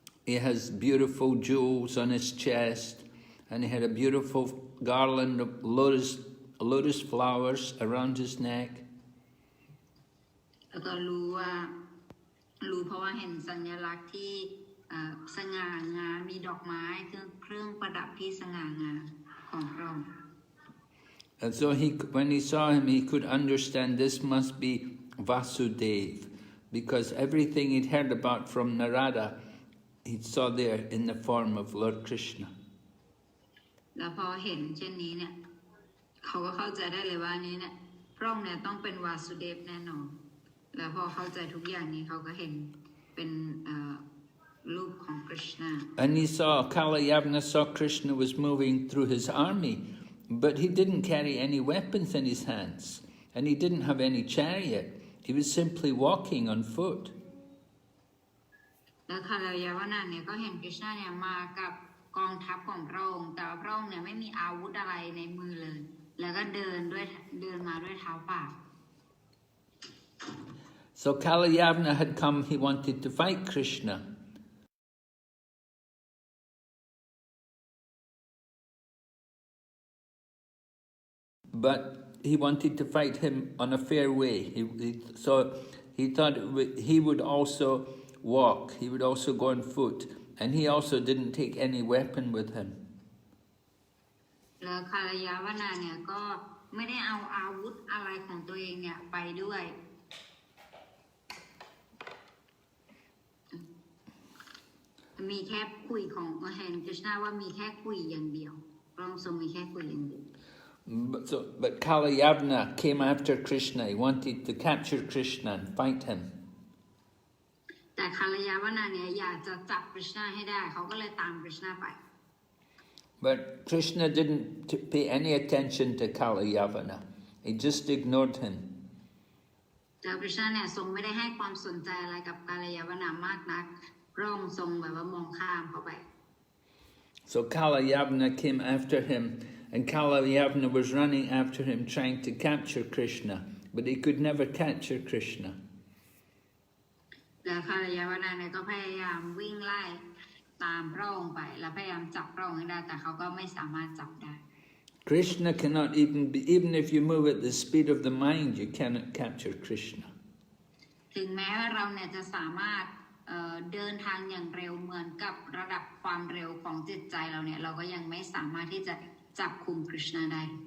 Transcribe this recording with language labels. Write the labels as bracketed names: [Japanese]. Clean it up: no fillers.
[English] He has beautiful jewels on his chest, and he had a beautiful garland of lotus flowers around his neck. [Thai] แล้วก็รู้เพราะว่าเห็นสัญลักษณ์ที่สง่างามมีดอกไม้เครื่องประดับที่สง่างามของพระองค์ [English] And so when he saw him, he could understand this must be Vasudev, because everything he'd heard about from Narada, he saw there in the form of Lord Krishna. [Thai] แล้วพอเห็นเช่นนี้เนี่ยเขาก็เข้าใจได้เลยว่านี้เนี่ยพระองค์เนี่ยต้องเป็นวาสุเดฟแน่นอนแล้วพอเข้าใจทุกอย่างนี้เขาก็เห็นเป็นรูปของ Krishna. [English] And he saw, Kalayavana saw Krishna was moving through his army, but he didn't carry any weapons in his hands, and he didn't have any chariot. He was simply walking on foot. [Thai] แล้วคาลายาวนาเนี่ยก็เห็น Krishna เนี่ยมากับกองทัพของพระองค์แต่ว่าพระองค์เนี่ยไม่มีอาวุธอะไรในมือเลยแล้วก็เดินมาด้วยเท้าเปล่า [English] So Kalayavana had come, he wanted to fight Krishna. But he wanted to fight him on a fair way. So he thought he would also walk, he would also go on foot, and he also didn't take any weapon with him. [Thai] แล้วคาลายาวนาเนี่ยก็ไม่ได้เอาอาวุธอะไรของตัวเองเนี่ยไปด้วยมีแค่คุยของเห็น Krishna ว่ามีแค่คุยอย่างเดียวพระองค์ทรงมีแค่คุยอย่างเดียว [English] But Kalayavana came after Krishna. He wanted to capture Krishna and fight him. [Thai] แต่คาลายาวนาเนี่ยอยากจะจับ Krishna ให้ได้เขาก็เลยตาม Krishna ไป [English] But Krishna didn't pay any attention to Kalayavana. He just ignored him. [Thai] แต่ Krishna เนี่ยทรงไม่ได้ให้ความสนใจอะไรกับคาลายาวนามากนักพระองค์ทรงแบบว่ามองข้ามเขาไป [English] So Kalayavana came after him, and Kalayavana was running after him trying to capture Krishna, but he could never capture Krishna. [Thai] แล้วคาลายาวนาเนี่ยก็พยายามวิ่งไล่ตามพระองค์ไปแล้วพยายามจับพระองค์ให้ได้แต่เขาก็ไม่สามารถจับได้ [English] Krishna cannot even if you move at the speed of the mind, you cannot capture Krishna. [Thai] ถึงแม้ว่าเราเนี่ยจะสามารถเดินทางอย่างเร็วเหมือนกับระดับความเร็วของจิตใจเราเนี่ยเราก็ยังไม่สามารถที่จะจับคุม Krishna ได้